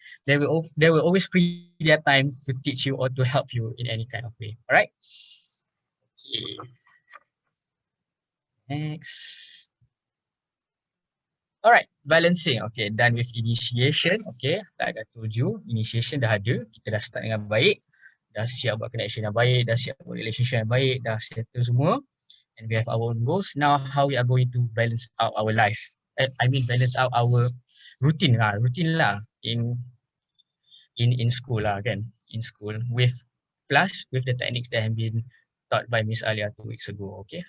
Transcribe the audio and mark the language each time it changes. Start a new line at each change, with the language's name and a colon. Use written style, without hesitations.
English: They will always free their time to teach you or to help you in any kind of way. Alright? Okay. Next. Alright, balancing. Okay, done with initiation. Okay, like I told you, initiation
Malay: dah ada. Kita dah start dengan baik. Dah siap buat connection yang baik. Dah siap buat relationship yang baik. Dah settle semua.
English: And we have our own goals. Now, how we are going to balance out our life. Balance out our routine lah. Routine lah in school lah kan. In school with the techniques that have been taught by Miss Alia 2 weeks ago, okay?